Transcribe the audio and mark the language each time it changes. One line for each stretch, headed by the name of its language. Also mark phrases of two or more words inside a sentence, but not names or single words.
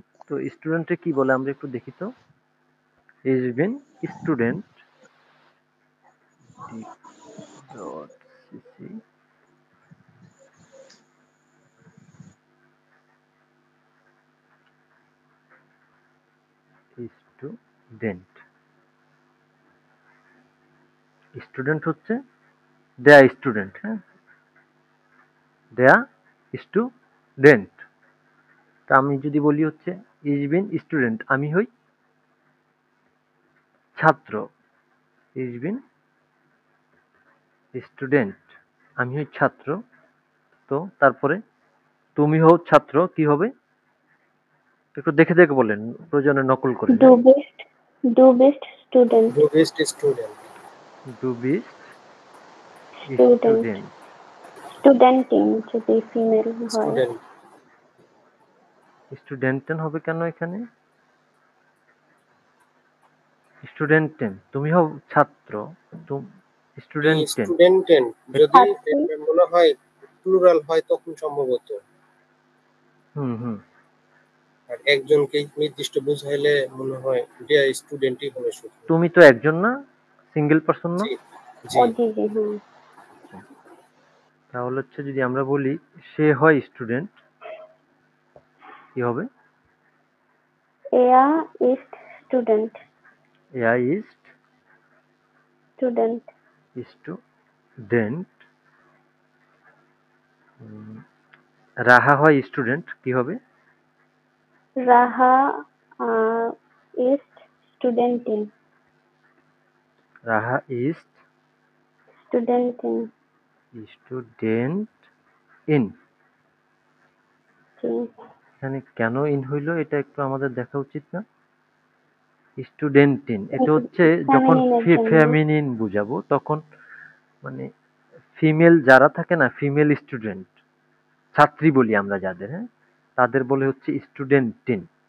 Bangla: তো স্টুডেন্টে কি বলে আমরা একটু দেখি তো।
German: ich bin Student
Bangla: ডট সিসি স্টুডেন্ট। স্টুডেন্ট হচ্ছে
German: der Student.
Bangla: হ্যাঁ,
German: der Student.
Bangla: তা আমি যদি বলি হচ্ছে
German: ich bin Student,
Bangla: আমি হই ছাত্র।
German: ich bin Student,
Bangla: আমি হই ছাত্র। তো তারপরে তুমি হও ছাত্র, কি হবে? একটু দেখে দেখে বলেন, প্রয়োজনে নকল করে।
German: Du bist Student. Du bist Student. Du bist Student. স্টুডেন্ট।
Bangla: Studentin যদি ফিমেল হয়।
German: Student.
Bangla: স্টুডেন্টেন হবে কেন এখানে? স্টুডেন্টেন, তুমি হও ছাত্র, স্টুডেন্টেন। Studenten যদি ছাত্রী। এটা মনে হয় প্লুরাল হয় তখন সম্ভবত, হুম। আর একজনকে নির্দিষ্ট বুঝাইলে মনে হয়
German: der Studentই
Bangla: হবে শুধু। তুমি তো একজন না,
English: single person
Bangla: না? জি ও জি জি জি হ্যাঁ। তাহলে হচ্ছে যদি আমরা বলি সে হয় স্টুডেন্ট, কি হবে?
German: Er ist Student. Er ist Student.
Bangla: স্টুডেন্ট। রাহা হয় স্টুডেন্ট, কি হবে?
German: Raha ist Studentin. রাহা ist Studentin. Student in.
Bangla: জি। এখানে কেন ইন হইলো এটা একটু আমাদের দেখা উচিত না? স্টুডেন্টিন, এটা হচ্ছে যখন Feminine এর জন্য। ফেমিনিন বুঝাবো তখন, মানে ফিমেল যারা থাকে না, ফিমেল স্টুডেন্ট, ছাত্রী বলি আমরা যাদের, হ্যাঁ, তাদের বলে হচ্ছে স্টুডেন্টিন।